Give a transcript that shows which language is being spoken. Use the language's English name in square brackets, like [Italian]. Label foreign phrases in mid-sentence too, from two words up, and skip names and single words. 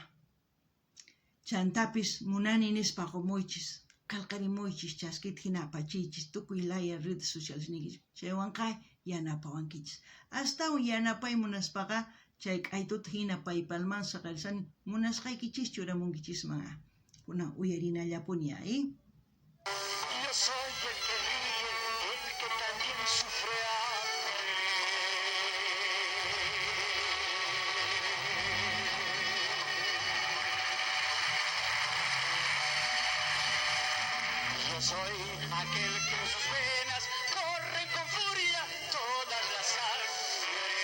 [Quechua] Chantapis munani nispa qumuychis, qalqarimuychis, chaskita hina apachichis, tukuy laya [Spanish] redes sociales [Quechua] nikichis, chaywanqa yanapawankichis. Hasta yanapay munaspaqa chay k'aytuta hina PayPalman saqarisani munasqaykichis churamunkichisman kunan uyarinallapuña, [Spanish] Yo soy el que ríe, el que también sufre hambre. Yo soy aquel que en sus venas corre con furia toda la sangre.